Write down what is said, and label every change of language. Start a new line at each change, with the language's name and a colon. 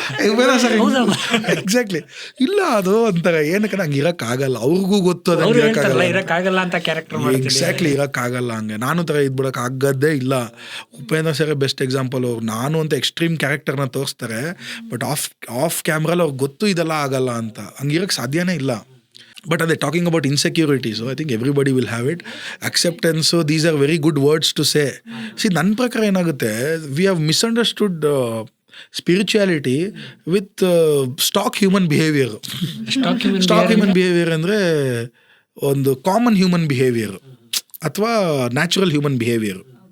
Kannada: Upendra sir exactly ಇಲ್ಲ ಅದು ಅಂತಾರೆ. ಏನಕ್ಕೆ ನಂಗೆ ಇರೋಕ್ಕಾಗಲ್ಲ, ಅವ್ರಿಗೂ ಗೊತ್ತು ಇರಕ್ಕಾಗಲ್ಲ ಅಂತ ಕ್ಯಾರೆಕ್ಟರ್ ಎಕ್ಸಾಕ್ಟ್ಲಿ ಇರೋಕ್ಕಾಗಲ್ಲ. ಹಂಗೆ ನಾನು ಥರ ಇದ್ಬಿಡಕ್ಕೆ ಆಗದೇ ಇಲ್ಲ. Upendra sir best example. ಅವ್ರು ನಾನು ಅಂತ ಎಕ್ಸ್ಟ್ರೀಮ್ ಕ್ಯಾರೆಕ್ಟರ್ನ ತೋರಿಸ್ತಾರೆ, ಬಟ್ ಆಫ್ ಕ್ಯಾಮ್ರಲ್ಲಿ ಅವ್ರಿಗೆ ಗೊತ್ತು ಇದೆಲ್ಲ ಆಗಲ್ಲ ಅಂತ. ಹಂಗಿರೋಕ್ಕೆ ಸಾಧ್ಯನೇ ಇಲ್ಲ.
English: But are they talking about insecurity? So I think everybody will have it. Acceptance, so these are very good words to say. See,
Kannada: ನನ್ನ ಪ್ರಕಾರ ಏನಾಗುತ್ತೆ,
English: we have misunderstood spirituality with stock human behavior. Stock human behavior
Kannada: ಅಂದರೆ ಒಂದು
English: common human behaviour
Kannada: ಅಥವಾ
English: Natural human behaviour.